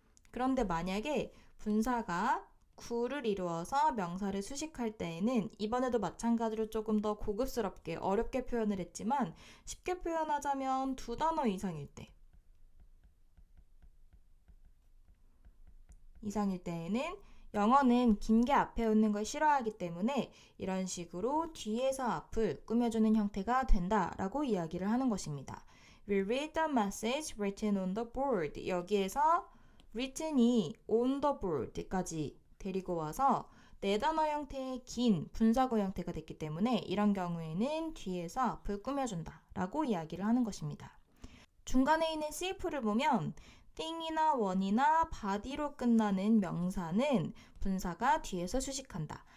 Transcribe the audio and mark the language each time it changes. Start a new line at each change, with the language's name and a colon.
Korean: 그런데 만약에 분사가 구를 이루어서 명사를 수식할 때에는 이번에도 마찬가지로 조금 더 고급스럽게 어렵게 표현을 했지만 쉽게 표현하자면 두 단어 이상일 때에는 영어는 긴 게 앞에 오는 걸 싫어하기 때문에 이런 식으로 뒤에서 앞을 꾸며주는 형태가 된다라고 이야기를 하는 것입니다.
English: We read the message written on the board.
Korean: 여기에서 written이
English: on the board
Korean: 까지 데리고 와서 네 단어 형태의 긴 분사구 형태가 됐기 때문에 이런 경우에는 뒤에서 앞을 꾸며준다 라고 이야기를 하는 것입니다. 중간에 있는 CF를 보면 thing이나 one이나 body로 끝나는 명사는 분사가 뒤에서 수식한다.